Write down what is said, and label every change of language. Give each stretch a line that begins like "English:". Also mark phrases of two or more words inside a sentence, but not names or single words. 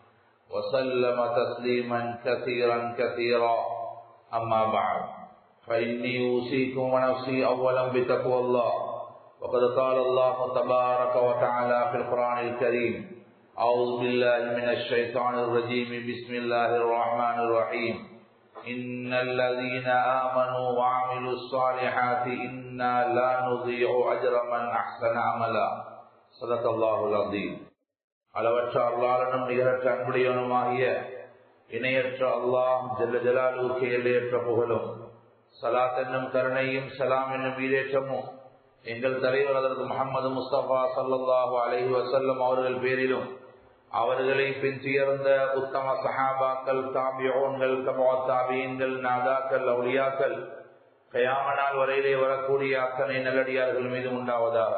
Arabic: وسلم تسليما كثيرا كثيرا أما بعد فإني أوصيكم ونفسي أولا بتقوى الله وقد قال الله تبارك وتعالى في القرآن الكريم أعوذ بالله من الشيطان الرجيم بسم الله الرحمن الرحيم إن الذين آمنوا وعملوا الصالحات إنا لا نضيع أجر من أحسن عملا صدق الله العظيم.
Tamil: அளவற்ற அல்லாஹ்வின் நிகரற்ற அன்புடையவனுமாகிய இணையற்ற அல்லாஹ் ஜல்ல ஜலாலுவுக்கு எல்லையற்ற புகழும் ஸலாத் என்னும் கருணையும் ஸலாம் என்னும் ஈடேற்றமும் எங்கள் தலைவர் ஹஜ்ரத் முஹம்மது முஸ்தபா
Arabic: صلى الله عليه وسلم
Tamil: அவர்கள் பேரிலும் அவர்களை பின்துயர்ந்த உத்தம சஹாபாக்கள் தாபிஊன்கள் தபஅத் தாபீன்கள் நாதாக்கள் அவுலியாக்கள் கியாமத் நாள் வரையிலே வரக்கூடிய அத்தனை நல்லடியார்கள் மீது உண்டாவதாக.